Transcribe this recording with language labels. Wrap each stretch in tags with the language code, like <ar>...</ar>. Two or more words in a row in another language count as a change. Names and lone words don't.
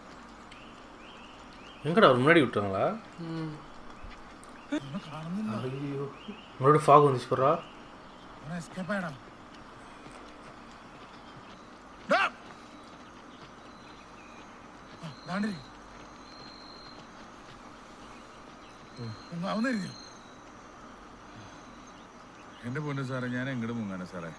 <ta>எங்கடா முன்னாடி விட்டுறாங்களா? ஐயோ மறுபடியும் ஃபாக் வந்துச்சு போறா.</ta> <ml>എസ്കേപ്പ് ആയടാ. എന്റെ പൊന്നു സാറേ, ഞാൻ എങ്ങോട്ട് മുങ്ങാനാ സാറേ?</ml>